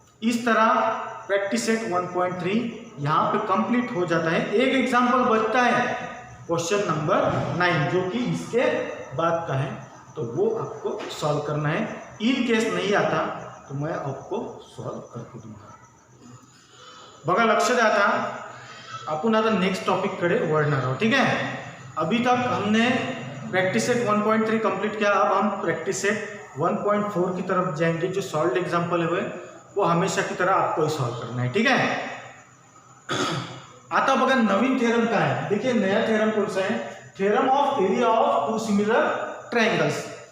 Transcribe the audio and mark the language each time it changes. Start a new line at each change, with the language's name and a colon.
Hindi: इस तरह practice set 1.3 यहाँ पे कंप्लीट हो जाता है। एक एग्जांपल बचता है क्वेश्चन नंबर 9 जो कि इसके बाद का है, तो वो आपको सॉल्व करना है। इन केस नहीं आता तो मैं आपको सॉल्व करके दूंगा।
Marathi: बघा, लक्ष द्या। आता आपण आता नेक्स्ट टॉपिक कडे वळणार आहोत।
Hindi: ठीक है, अभी तक हमने प्रैक्टिस सेट 1.3 कंप्लीट किया। अब हम प्रैक्टिस सेट 1.4 की तरफ जाएंगे। जो सॉल्व एग्जाम्पल है वो हमेशा की तरह आपको ही सॉल्व करना है। ठीक है,
Marathi: आता बघा नवीन थ्योरम
Hindi: का है। देखिए नया थ्योरम कौन सा है? Theorem of area of to similar triangles.